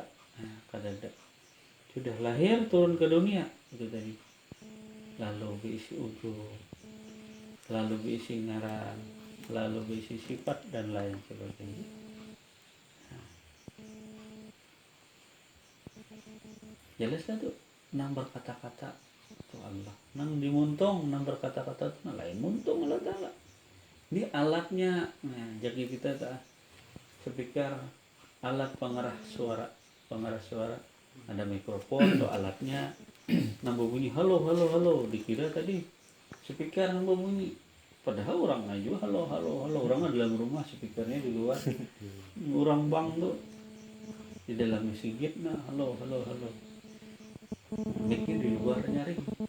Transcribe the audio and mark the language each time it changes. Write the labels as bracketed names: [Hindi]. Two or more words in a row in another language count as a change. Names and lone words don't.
[Indonesian] Nah, kadada sudah lahir turun ke dunia itu tadi, lalu berisi ujung, lalu berisi ngaran, lalu berisi sifat dan lain sebagainya. [Banjar] Jelas lah tuh nang berkata-kata itu Allah, nang dimuntung nang berkata-kata itu lain muntung Allah Ta'ala. [Indonesian] Ini alatnya, nah, jadi kita tak speaker, alat pengarah suara, ada mikrofon tuh alatnya, nambah bunyi halo halo halo, dikira tadi speaker nambah bunyi, padahal orang aja halo halo halo, orang dalam rumah speakernya di luar, orang bang tuh di dalam masjid nah halo halo halo, mikir di luar nyaring.